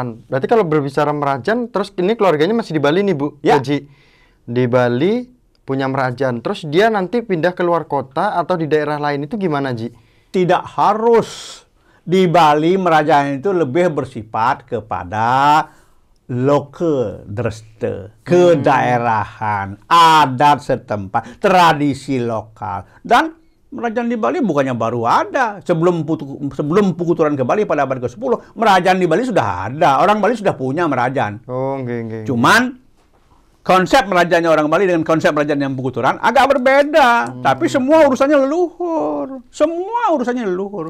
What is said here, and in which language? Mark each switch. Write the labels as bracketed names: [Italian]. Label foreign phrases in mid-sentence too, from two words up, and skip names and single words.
[Indonesian] Berarti kalau berbicara Merajan, terus ini keluarganya masih di Bali nih, Bu. Ya. Haji. Di Bali punya Merajan. Terus dia nanti pindah ke luar kota atau di daerah lain itu gimana, Ji? Tidak harus. Di Bali Merajan itu lebih bersifat kepada lokal dreste, kedaerahan, adat setempat, tradisi lokal. Dan Merajan di Bali bukannya baru ada. Sebelum Pukuturan ke Bali pada abad ke-10, Merajan di Bali sudah ada. Orang Bali sudah punya Merajan. Cuman konsep Merajannya orang Bali dengan konsep Merajan yang Pukuturan agak berbeda. Tapi semua urusannya leluhur. Semua urusannya leluhur.